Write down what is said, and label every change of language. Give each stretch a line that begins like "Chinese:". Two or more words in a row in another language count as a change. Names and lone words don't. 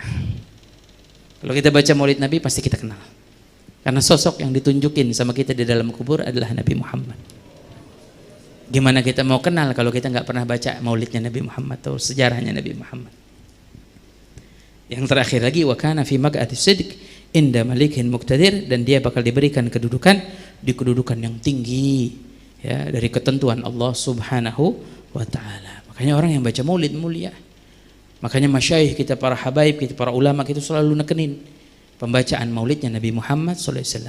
Indonesian: Kalau kita baca maulid Nabi pasti kita kenal. Karena sosok yang ditunjukin sama kita di dalam kubur adalah Nabi Muhammad. Gimana kita mau kenal kalau kita nggak pernah baca maulidnya Nabi Muhammad atau sejarahnya Nabi Muhammad? Yang terakhir lagi,
Arabic: وكان في مقعد صدق عند مليك مقتدر,
Indonesian: dan dia bakal diberikan kedudukan di kedudukan yang tinggi ya dari ketentuan Allah
Arabic: سبحانه وتعالى.
Indonesian: Makanya orang yang baca maulid mulia. Makanya masyayikh kita, para habaib kita, para ulama kita selalu nekenin pembacaan maulidnya Nabi Muhammad SAW.